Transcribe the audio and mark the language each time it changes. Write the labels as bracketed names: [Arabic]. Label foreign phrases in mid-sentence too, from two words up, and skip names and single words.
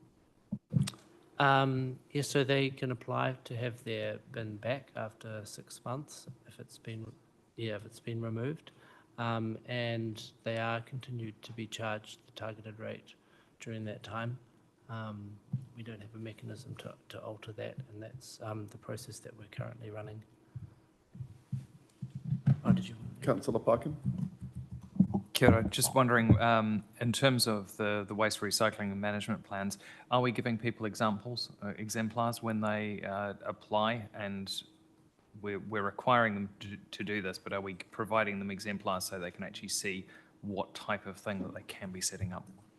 [English] Yes, so they can apply to have their bin back after 6 months if it's been removed. And they are continued to be charged the targeted rate during that time. We don't have a mechanism to alter that, and that's the process that we're currently running. Oh, did you? Councillor Parkin. [Māori] Kia ora. [English] Just wondering, in terms of the waste recycling and management plans, are we giving people exemplars when they apply? And we're requiring them to do this, but are we providing them exemplars so they can actually see what type of thing that they can be setting up?